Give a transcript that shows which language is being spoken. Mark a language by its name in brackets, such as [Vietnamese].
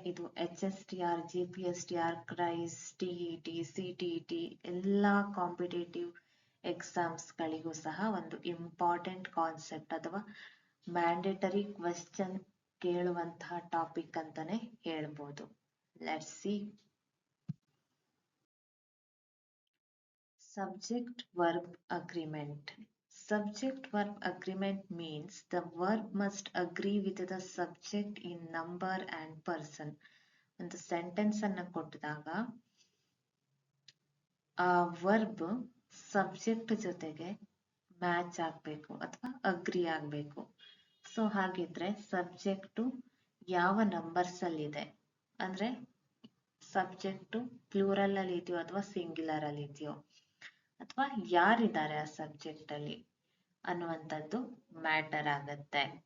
[Kannada] ಇದು HSTR, GPSTR, ಕ್ರೈಸ್, TET, CTET ಎಲ್ಲಾ competitive ಎಕ್ಸಾಮ್ಸ್ಗಳಿಗೂ ಸಹ ಒಂದು ಇಂಪಾರ್ಟೆಂಟ್ ಕಾನ್ಸೆಪ್ಟ್ ಅಥವಾ ಮ್ಯಾಂಡೇಟರಿ ಕ್ವೆಶ್ಚನ್ ಕೇಳುವಂತಹ ಟಾಪಿಕ್ ಅಂತಾನೆ ಹೇಳ್ಬೋದು. Let's see. [English] Subject verb agreement. Subject verb agreement means the verb must agree with the subject in number and person. [Kannada] ಒಂದು sentence ಅನ್ನ ಕೊಟ್ಟಿದಾಗ ಆ ವರ್ಬ್ ಸಬ್ಜೆಕ್ಟ್ ಜೊತೆಗೆ ಮ್ಯಾಚ್ ಆಗ್ಬೇಕು ಅಥವಾ ಅಗ್ರಿ ಆಗ್ಬೇಕು. ಸೊ ಹಾಗಿದ್ರೆ ಸಬ್ಜೆಕ್ಟು ಯಾವ ನಂಬರ್ಸ್ ಅಲ್ಲಿ ಇದೆ, ಅಂದ್ರೆ ಸಬ್ಜೆಕ್ಟು ಪ್ಲೂರಲ್ ಅಲ್ಲಿ ಇದೆಯೋ ಅಥವಾ ಸಿಂಗ್ಯುಲರ್ ಅಲ್ಲಿ ಇದೆಯೋ, ಅಥವಾ ಯಾರಿದ್ದಾರೆ ಆ ಸಬ್ಜೆಕ್ಟ್ ಅಲ್ಲಿ ಅನ್ನುವಂಥದ್ದು ಮ್ಯಾಟರ್ ಆಗತ್ತೆ.